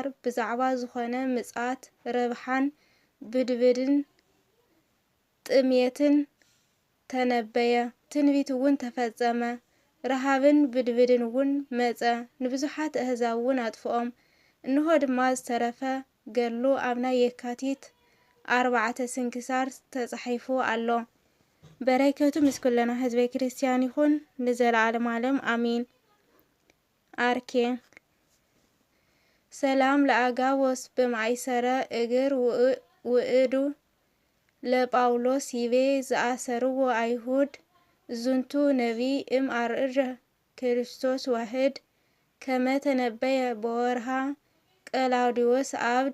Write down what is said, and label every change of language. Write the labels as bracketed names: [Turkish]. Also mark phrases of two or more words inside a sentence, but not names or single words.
[Tigrinya] ብዛዕባ ዝኾነ ምጽኣት ረብሓን ብድብድን ጥምየትን ተነበየ። ትንቢት እውን ተፈጸመ። ረሃብን ብድብድን እውን መጸ። ንብዙሓት ኣህዛብ እውን ኣጥፍኦም። እንሆ ድማ ዝተረፈ ገሉ ኣብ ናይ የካቲት 4 ስንክሳር ተጻሒፉ ኣሎ። በረከቱ ምስ ኩለና ህዝበ ክርስቲያን ይኹን ንዘለዓለም ዓለም አሚን። አርኬ [Geez] ሰላም ለአጋቦስ በማይሰረ እግር ውእዱ ለጳውሎስ ይቤ ዘአሰርዎ አይሁድ ዝንቱ ነቢይ አርእረ ክርስቶስ ዋህድ ከመ ተነበየ በወርሃ ቀላውዲዮስ አብድ